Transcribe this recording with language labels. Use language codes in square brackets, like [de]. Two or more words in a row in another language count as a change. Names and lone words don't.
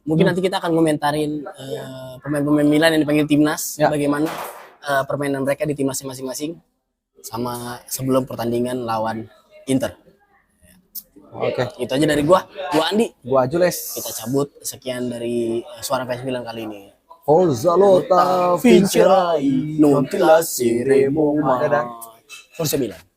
[id] Mungkin nanti kita akan komentarin pemain-pemain Milan yang dipanggil timnas, bagaimana permainan mereka di timnasnya masing-masing, sama sebelum pertandingan lawan Inter. Oke. Itu aja dari gua Andi. Gua Jules. Kita cabut. Sekian dari Suara Fans Milan kali ini. [it] Forza Lotta Vincerai, non ti lasceremo mai. [id] Dadah. [it] Forza Milan.